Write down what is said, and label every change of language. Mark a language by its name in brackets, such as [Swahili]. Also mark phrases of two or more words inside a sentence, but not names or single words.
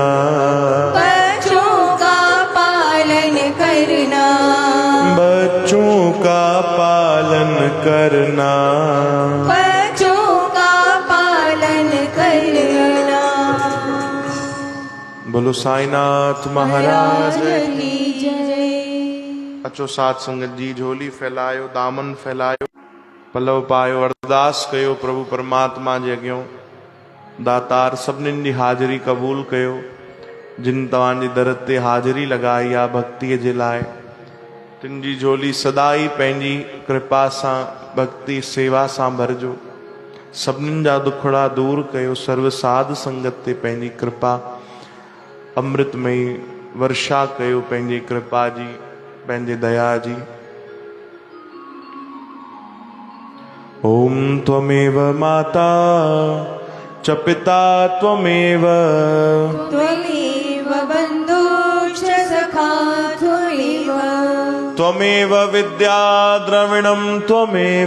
[Hindi] बच्चों का पालन करना। बच्चों का पालन करना। बच्चों का पालन करना। बोलो साईनाथ महाराज की जय। [Sindhi] अचो साथ संगत जी झोली फैलायो दामन फैलायो पलव पायो अरदास कयो प्रभु परमात्मा जे अॻियों। दातार सभिनीनि जी हाज़िरी क़बूल कयो जिन तव्हांजी दर ते हाज़िरी लगाई आहे भक्तीअ जे लाइ। तिन जी झोली सदाई पंहिंजी कृपा सां भक्ति सेवा सां भरजो। सभिनीनि जा दुखड़ा दूर कयो। सर्व साध संगत ते पंहिंजी कृपा अमृतमयी वर्षा कयो पंहिंजी कृपा जी पंहिंजे दया जी। [Sanskrit] ओम त्वमेव माता च पिता त्वमेव। त्वमेव बन्धुश्च सखा त्वमेव। त्वमेव विद्या द्रविणं त्वमेव।